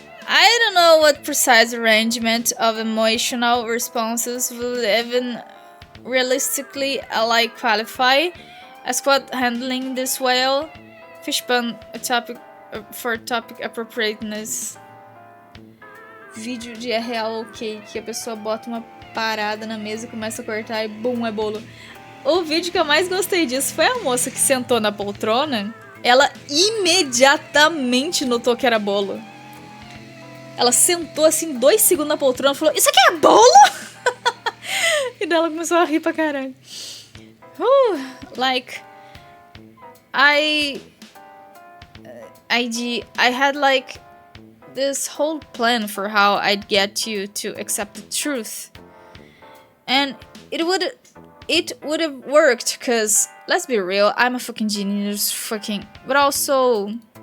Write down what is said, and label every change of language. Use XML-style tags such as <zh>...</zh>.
<en>I don't know what precise arrangement of emotional responses would even realistically qualify as quite handling this well. Fishpan, a topic for topic appropriateness.</en> <pt>Vídeo de é real ok, que a pessoa bota uma parada na mesa e começa a cortar e bum, é bolo. O vídeo que eu mais gostei disso foi a moça que sentou na poltrona. Ela imediatamente notou que era bolo. Ela sentou assim 2 segundos na poltrona e falou: "Isso aqui é bolo?" E daí ela começou a rir pra caralho.</pt> <en>Like, I had like this whole plan for how I'd get you to accept the truth, and it would have worked because, let's be real, I'm a fucking genius, but also</en>